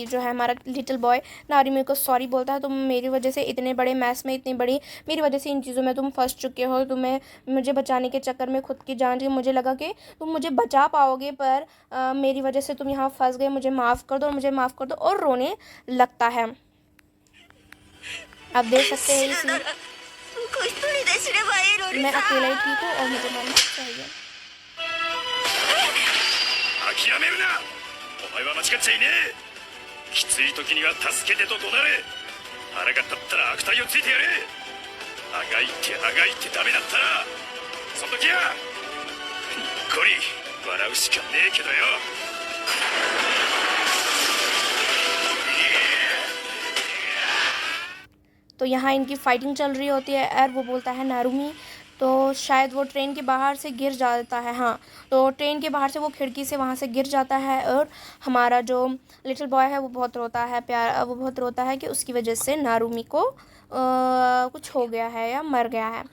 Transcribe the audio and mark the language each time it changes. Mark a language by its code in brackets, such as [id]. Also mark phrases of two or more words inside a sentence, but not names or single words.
[hi] जो है हमारा [en] little boy [hi] नारुमी को सॉरी बोलता है, तुम मेरी वजह से इतने बड़े मैस में इतनी बड़ी मेरी वजह से इन चीज़ों में तुम फंस चुके हो, तुम्हें मुझे बचाने के चक्कर में खुद की जान दी, मुझे लगा कि तुम मुझे बचा पाओगे, पर मेरी वजह से तुम यहाँ फंस गए, मुझे माफ़ कर दो, मुझे माफ़ कर दो, और रोने लगता है। आप देख सकते हैं इसी मैं अकेला ही ठीक हूँ और मुझे मरना चाहिए। [ja] 諦めるな。お前は間違っちゃいねえ。きつい時には助けてと怒鳴れ。腹が立ったら悪態をついてやれ。あがいてダメだったらその時はにっこり笑うしかねえけどよ。 [hi] तो यहाँ इनकी फाइटिंग चल रही होती है और वो बोलता है नारुमी, तो शायद वो ट्रेन के बाहर से गिर जाता है। हाँ, तो ट्रेन के बाहर से वो खिड़की से वहाँ से गिर जाता है और हमारा जो [en] little boy [hi] है वो बहुत रोता है, वो बहुत रोता है कि उसकी वजह से नारुमी को कुछ हो गया है या मर गया है।